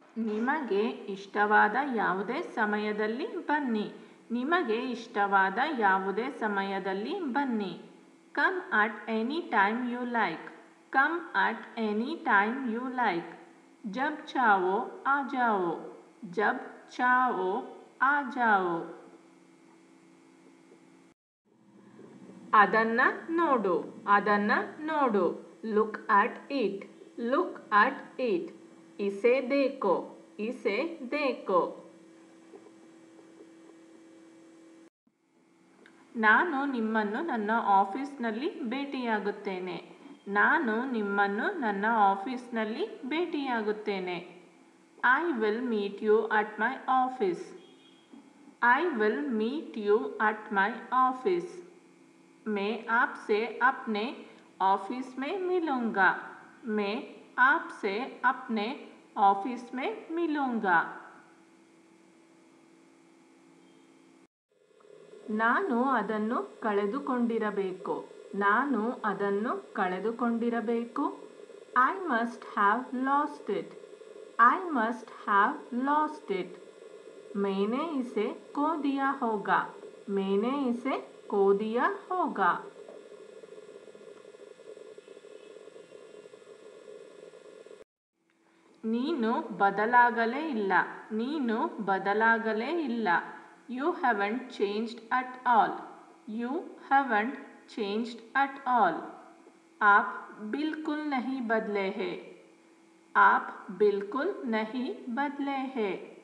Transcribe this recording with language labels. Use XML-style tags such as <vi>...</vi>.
<kn>ನಿಮಗೆ ಇಷ್ಟವಾದ ಯಾವುದೇ ಸಮಯದಲ್ಲಿ ಬನ್ನಿ. ನಿಮಗೆ ಇಷ್ಟವಾದ ಯಾವುದೇ ಸಮಯದಲ್ಲಿ ಬನ್ನಿ.</kn> <en>Come at any time you like. Come at any time you like.</en> <hi>जब चाहो आ जाओ. जब चाहो आ जाओ.</hi> <kn>ಅದನ್ನ ನೋಡು. ಅದನ್ನ ನೋಡು.</kn> <en>Look at it. Look at it.</en> <hi>इसे देखो. इसे देखो.</hi> <kn>ನಾನು ನಿಮ್ಮನ್ನು ನನ್ನ ಆಫೀಸ್ನಲ್ಲಿ ಭೇಟಿಯಾಗುತ್ತೇನೆ. ನಾನು ನಿಮ್ಮನ್ನು ನನ್ನ ಆಫೀಸ್ನಲ್ಲಿ ಭೇಟಿಯಾಗುತ್ತೇನೆ.</kn> <en>I will meet you at my office. I will meet you at my office.</en> <hi>मैं आपसे अपने ऑफिस में मिलूँगा. मैं आपसे अपने ऑफिस में मिलूँगा.</hi> <kn>ನಾನು ಅದನ್ನು ಕಳೆದುಕೊಂಡಿರಬೇಕು. ನಾನು ಅದನ್ನು ಕಳೆದುಕೊಂಡಿರಬೇಕು.</kn> <en>I must have lost it. I must have lost it.</en> <hi>मैंने इसे खो दिया होगा मैंने इसे खो दिया होगा</hi> <kn>ನೀನು ಬದಲಾಗಲೇ ಇಲ್ಲ ನೀನು ಬದಲಾಗಲೇ ಇಲ್ಲ</kn> <en>you haven't changed at all</en> <hi>you haven't changed at all आप बिल्कुल नहीं बदले हैं आप बिल्कुल नहीं बदले हैं</hi>